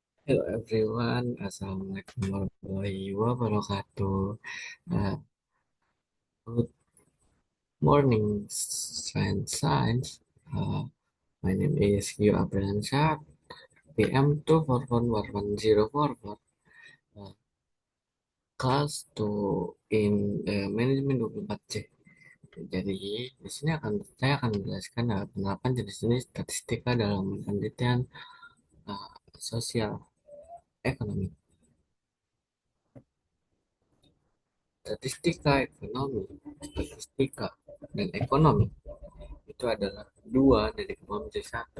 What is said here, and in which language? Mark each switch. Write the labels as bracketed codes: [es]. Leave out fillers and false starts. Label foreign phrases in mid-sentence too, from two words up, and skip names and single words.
[en] Hello everyone, [ar] السلام عليكم ورحمة الله وبركاته. [en] Uh, Good morning, friend science. My name is Gio Abriansyah, PM 2441104, class 2 in Manajemen 24C. [id] Jadi, di sini saya akan menjelaskan penerapan jenis-jenis statistika dalam penelitian sosial ekonomi. Statistika dan ekonomi itu adalah dua dari kepala menjadi satu.